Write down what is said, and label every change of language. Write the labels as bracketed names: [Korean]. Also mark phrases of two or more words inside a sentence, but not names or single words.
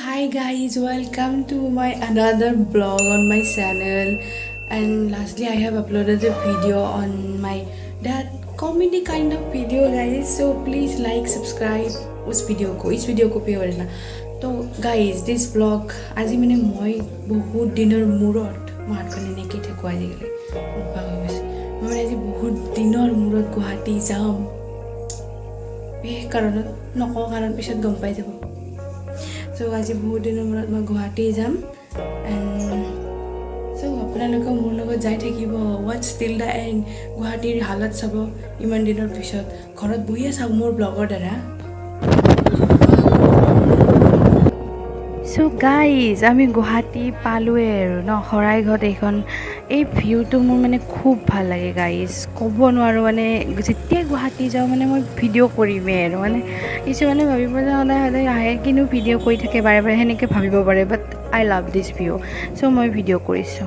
[English] Hi guys, welcome to my another vlog on my channel. And lastly I have uploaded a video on my that comedy kind of video guys. So please like, subscribe [Hindi] उस video को पे करना. [Assamese] तो [English] guys this vlog [Assamese] আজি মানে মই বহুত দিনৰ মূৰত মাৰখানে নেকি ঠেকো আজি গলে মই আজি বহুত দিনৰ মূৰত গুৱাহাটী যাম এই কাৰণত নকওঁ কাৰণ পিছত গম পাই যাব. So আজি বহুত দিনৰ মূৰত মই গুৱাহাটী যাম [English] and so [Assamese] আপোনালোকে মোৰ লগত যাই থাকিব [English] watch till the end. [Assamese] গুৱাহাটীৰ হালত চাব ইমান দিনৰ পিছত ঘৰত বহিয়ে চাব মোৰ ব্লগৰ দ্বাৰা. [English] So guys [Assamese] আমি গুৱাহাটী পালোৱে আৰু ন শৰাইঘাট এইখন এই ভিউটো মোৰ মানে খুব ভাল লাগে গাইজ ক'ব নোৱাৰোঁ মানে যেতিয়া গুৱাহাটী যাওঁ মানে মই ভিডিঅ' কৰিমেই আৰু মানে কিছুমানে ভাবিব যে সদায় সদায় আহে কিন্তু ভিডিঅ' কৰি থাকে বাৰে বাৰে সেনেকৈ ভাবিব পাৰে [English] but I love this view so' [Assamese] মই ভিডিঅ' কৰিছোঁ.